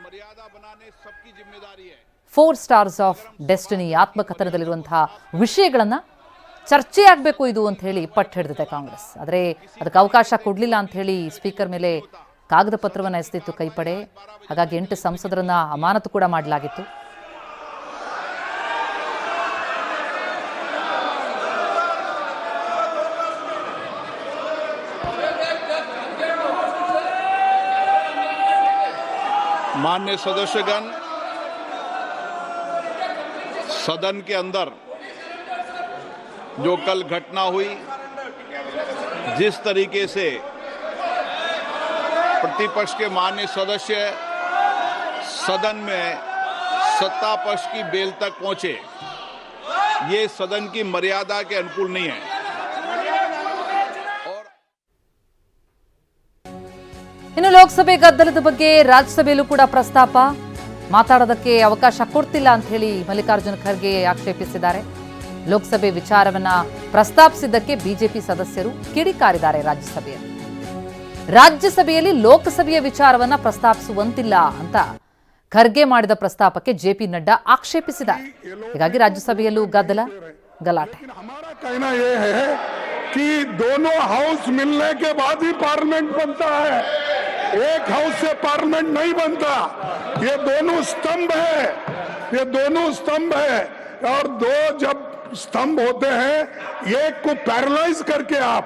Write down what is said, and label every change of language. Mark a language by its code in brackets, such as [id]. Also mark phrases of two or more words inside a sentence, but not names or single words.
[kn] 4 ಸ್ಟಾರ್ಸ್ ಆಫ್ ಡೆಸ್ಟಿನಿ ಆತ್ಮಕಥನದಲ್ಲಿರುವಂತಹ ವಿಷಯಗಳನ್ನು ಚರ್ಚೆಯಾಗಬೇಕು ಇದು ಅಂತ ಹೇಳಿ ಪಟ್ಟು ಹಿಡಿದಿದೆ ಕಾಂಗ್ರೆಸ್. ಆದರೆ ಅದಕ್ಕೆ ಅವಕಾಶ ಕೊಡಲಿಲ್ಲ ಅಂತ ಹೇಳಿ ಸ್ಪೀಕರ್ ಮೇಲೆ ಕಾಗದ ಪತ್ರವನ್ನು ಎಸೆದಿತ್ತು ಕೈಪಡೆ. ಹಾಗಾಗಿ 8 ಸಂಸದರನ್ನ ಅಮಾನತು ಕೂಡ ಮಾಡಲಾಗಿತ್ತು. [hi] माननीय सदस्यगण, सदन के अंदर जो कल घटना हुई, जिस तरीके से प्रतिपक्ष के माननीय सदस्य सदन में सत्ता पक्ष की बेल तक पहुंचे, ये सदन की मर्यादा के अनुकूल नहीं है. [kn] ಇನ್ನು ಲೋಕಸಭೆ ಗದ್ದಲದ ಬಗ್ಗೆ ರಾಜ್ಯಸಭೆಯಲ್ಲೂ ಕೂಡ ಪ್ರಸ್ತಾಪ. ಮಾತಾಡೋದಕ್ಕೆ ಅವಕಾಶ ಕೊಡ್ತಿಲ್ಲ ಅಂತ ಹೇಳಿ ಮಲ್ಲಿಕಾರ್ಜುನ ಖರ್ಗೆ ಆಕ್ಷೇಪಿಸಿದ್ದಾರೆ. ಲೋಕಸಭೆ ವಿಚಾರವನ್ನ ಪ್ರಸ್ತಾಪಿಸಿದ್ದಕ್ಕೆ ಬಿಜೆಪಿ ಸದಸ್ಯರು ಕಿಡಿಕಾರಿದ್ದಾರೆ. ರಾಜ್ಯಸಭೆಯಲ್ಲಿ ಲೋಕಸಭೆಯ ವಿಚಾರವನ್ನ ಪ್ರಸ್ತಾಪಿಸುವಂತಿಲ್ಲ ಅಂತ ಖರ್ಗೆ ಮಾಡಿದ ಪ್ರಸ್ತಾಪಕ್ಕೆ ಜೆಪಿ ನಡ್ಡಾ ಆಕ್ಷೇಪಿಸಿದ್ದಾರೆ. ಹೀಗಾಗಿ ರಾಜ್ಯಸಭೆಯಲ್ಲೂ ಗಲಾಟೆ. [hi] कि दोनों हाउस मिलने के बाद ही पार्लियामेंट बनता है, एक हाउस से पार्लियामेंट नहीं बनता. ये दोनों स्तंभ है और दो जब स्तंभ होते हैं, एक को पैरालाइज करके आप